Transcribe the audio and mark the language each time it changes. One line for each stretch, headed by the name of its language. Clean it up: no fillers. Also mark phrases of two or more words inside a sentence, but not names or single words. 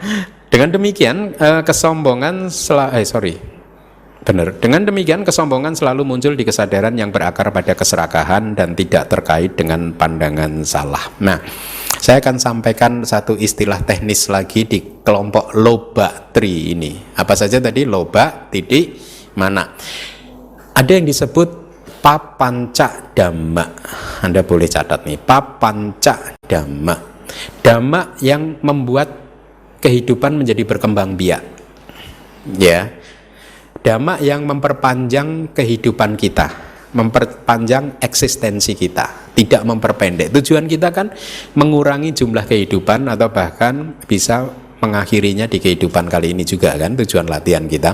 Indonesian: Dengan demikian Dengan demikian kesombongan selalu muncul di kesadaran yang berakar pada keserakahan dan tidak terkait dengan pandangan salah. Nah, saya akan sampaikan satu istilah teknis lagi di kelompok loba tri ini. Apa saja tadi? Loba, titik, mana. Ada yang disebut
Pali: papanca dhamma.
Indonesian: Anda boleh catat nih,
Pali: papanca dhamma.
Indonesian: Dhamma yang membuat kehidupan menjadi berkembang biak. Ya. Dhamma yang memperpanjang kehidupan kita, memperpanjang eksistensi kita, tidak memperpendek. Tujuan kita kan mengurangi jumlah kehidupan atau bahkan bisa mengakhirinya di kehidupan kali ini juga, kan tujuan latihan kita.